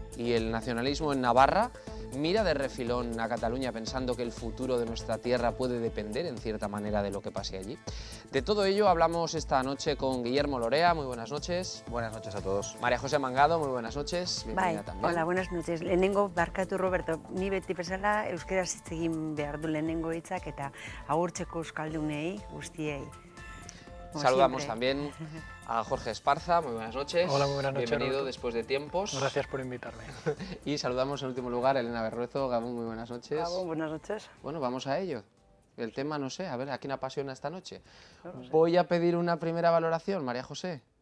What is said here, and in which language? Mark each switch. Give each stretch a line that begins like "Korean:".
Spanish: ¿Y el nacionalismo en Navarra mira de refilón a Cataluña pensando que el futuro de nuestra tierra puede depender en cierta manera de lo que pase allí? De todo ello hablamos esta noche con Guillermo Lorea. Muy buenas noches. Buenas noches a todos. María José Mangado, muy buenas noches. Bienvenida también. Hola, buenas noches.
Basque: Lehenengo, barkatu Roberto, ni beti bezala euskeraz hitz egin behar du lehenengo hitzak eta agurtzeko euskaldunei guztiei.
Spanish: Saludamos también a Jorge Esparza, muy buenas noches. Hola, muy buenas noches. Bienvenido Roberto. después de tiempos. Gracias por invitarme. Y saludamos en último lugar a Elena Berruezo. Gabón, muy buenas noches. Gabón, buenas noches. Bueno, vamos a ello. El tema, no sé, a ver, ¿a quién apasiona esta noche? No sé. Voy a pedir una primera valoración, María José.